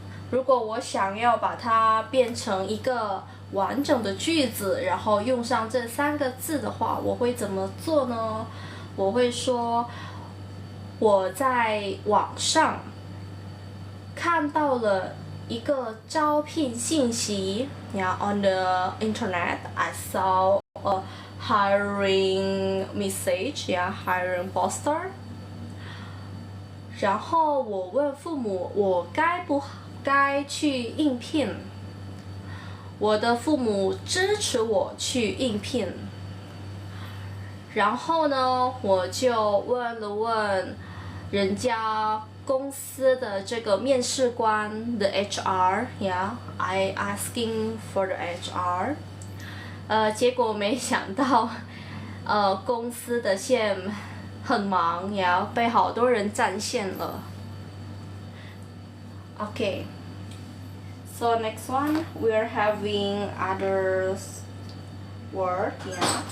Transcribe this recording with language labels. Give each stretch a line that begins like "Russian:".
Chinese: 如果我想要把它变成一个完整的句子，然后用上这3个字的话，我会怎么做呢？我会说，我在网上看到了一个招聘信息。
English: Yeah, on the internet, I saw a hiring message. Yeah, hiring poster.
Chinese: 然后我问父母，我该不该去应聘？我的父母支持我去应聘。然后呢，我就问了问人家公司的这个面试官的 HR, yeah, I asking for the HR. 结果没想到，公司的线很忙，也要被好多人占线了。
English: Okay, so next one we're having others word, ya.